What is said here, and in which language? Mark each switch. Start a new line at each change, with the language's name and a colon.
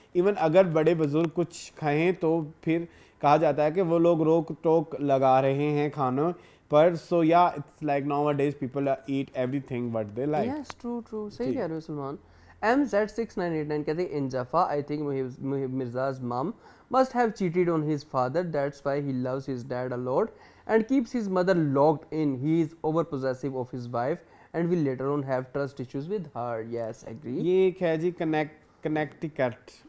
Hindi: Even अगर बड़े बुजुर्ग कुछ खाएं तो फिर कहा जाता है कि वो लोग रोक टोक लगा रहे हैं खानों पर।
English: So या it's like nowadays people eat everything what they like.
Hindi: Yes true सही कह रहे हो सलमान।
English: MZ6989
Hindi: कहते हैं
English: इन जफा I think Mirza's mom must have cheated on his father, that's why he loves his dad a lot and keeps his mother locked in. He is over possessive of his wife and will later on have trust issues with her. Yes, agree.
Hindi: ये एक है जी Connecticut।